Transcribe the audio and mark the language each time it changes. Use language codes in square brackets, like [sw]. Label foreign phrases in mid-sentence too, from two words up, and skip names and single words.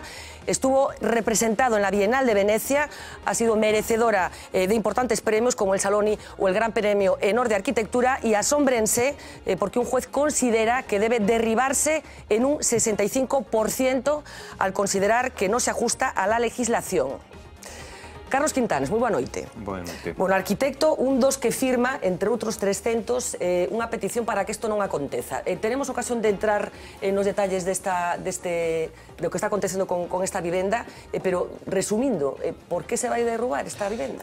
[es] Estuvo representado en la Bienal de Venecia. Ha sido merecedora de importantes premios como el Saloni o el Gran Premio Enor de Arquitectura. Y asómbrense porque un juez considera que debe derribarse en un 65% al considerar que no se ajusta a la legislación. Carlos Quintanes, [gl] moi boa noite. Boa noite. Bueno, arquitecto, un dos que firma, entre outros 300, unha petición para que isto non aconteza. Tenemos ocasión de entrar nos detalles do que está acontecendo con esta vivenda, pero resumindo, por que se vai derrubar esta vivenda?